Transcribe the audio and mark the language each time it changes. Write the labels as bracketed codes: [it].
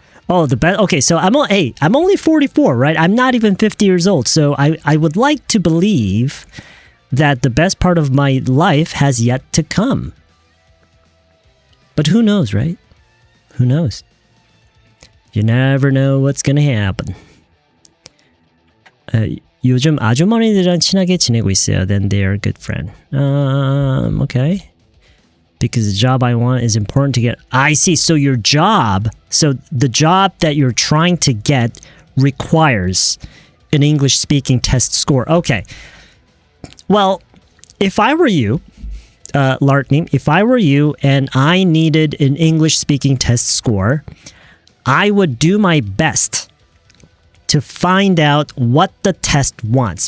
[en] Oh, the best. Okay, so I'm only 44, right? I'm not even 50 years old. So I would like to believe that the best part of my life has yet to come. But who knows, right? Who knows? You never know what's gonna happen. [ko] 요즘 아주머니들이랑 친하게 지내고 있어요. [en] Then they are a good friend. Okay. Because the job I want is important to get. I see. So your job, so the job that you're trying to get requires an English speaking test score. Okay. Well, if I were you, Lartney, if I were you and I needed an English speaking test score, I would do my best to find out what the test wants.